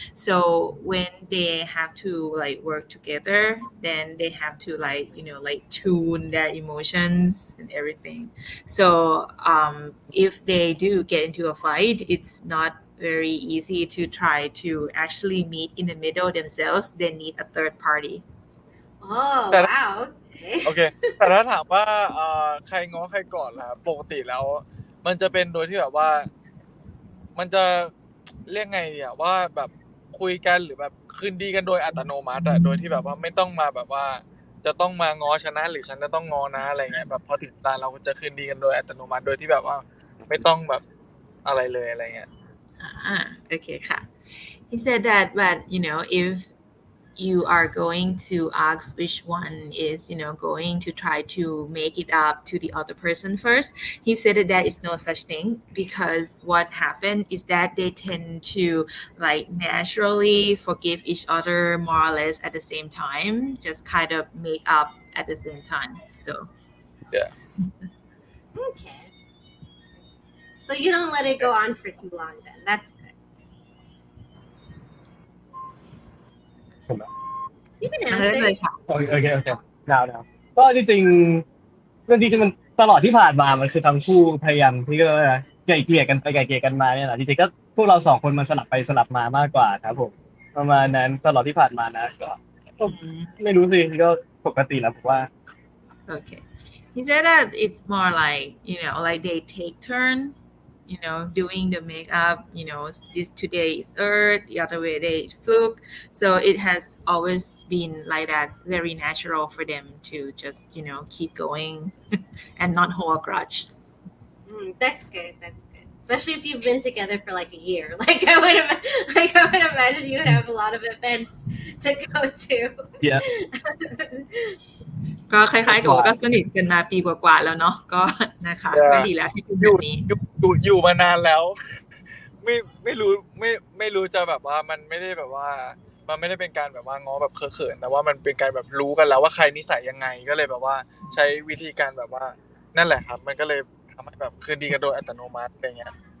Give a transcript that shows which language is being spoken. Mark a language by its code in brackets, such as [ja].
[en] So when they have to like work together, then they have to like tune their emotions and everything. So if they do get into a fight, it's not very easy to try to actually meet in the middle themselves. They need a third party. Oh, That- wow. Okay. [th] โอเค แต่ถ้าถามว่าใครง้อใครก่อนล่ะปกติแล้ว มันจะเป็นโดยที่แบบว่า มันจะเรียกไงอ่ะว่าแบบคุยกันหรือแบบคืนดีกันโดยอัตโนมัติอะโดยที่แบบว่าไม่ต้องมาแบบว่า จะต้องมาง้อฉันนะหรือฉันจะต้องง้อนะอะไรเงี้ยแบบพอถึงเวลาเราจะคืนดีกันโดยอัตโนมัติโดยที่แบบว่าไม่ต้องแบบอะไรเลยอะไรเงี้ย [en] Okay, [th] ค่ะ [en] He said that, but if you are going to ask which one is going to try to make it up to the other person first, he said that there is no such thing, because what happened is that they tend to like naturally forgive each other more or less at the same time, just kind of make up at the same time. So Okay. So you don't let it go on for too long then. That's good. You can [th] นั่นเลย [en] answer. [th] ค่ะ โอเคnow ก็จริงๆเรื่องที่มันตลอดที่ผ่านมามันคือทั้งคู่พยายามที่ก็ไกล่เกลี่ยกันไปไกล่เกลี่ยกันมาเนี่ยแหละจริงๆก็พวกเราสองคนมันสลับไปสลับมามากกว่าครับผมประมาณนั้นตลอดที่ผ่านมานะก็ไม่รู้สิก็ปกติแล้วผมว่า [en] Okay. He said that it's more like, like they take turn, doing the makeup, this today is Earth, the other way day is Fluk. So it has always been like that, very natural for them to just, keep going and not hold a grudge. That's good. That's good. Especially if you've been together for like a year. I would imagine you would have a lot of events to go to. Yeah. [th] ก็คล้ายๆกับว่าก็สนิทกันมาปีกว่าๆแล้วเนาะก็นะคะก็ดีแล้วที่เป็นแบบนี้ อยู่มานานแล้ว ไม่รู้จะแบบว่ามันไม่ได้แบบว่ามันไม่ได้เป็นการแบบว่าง้อแบบเขินแต่ว่ามันเป็นการแบบรู้กันแล้วว่าใครนิสัยยังไงก็เลยแบบว่าใช้วิธีการแบบว่านั่นแหละครับมันก็เลยทำให้แบบคืนดีกันโดยอัตโนมัติอะไรเงี้ย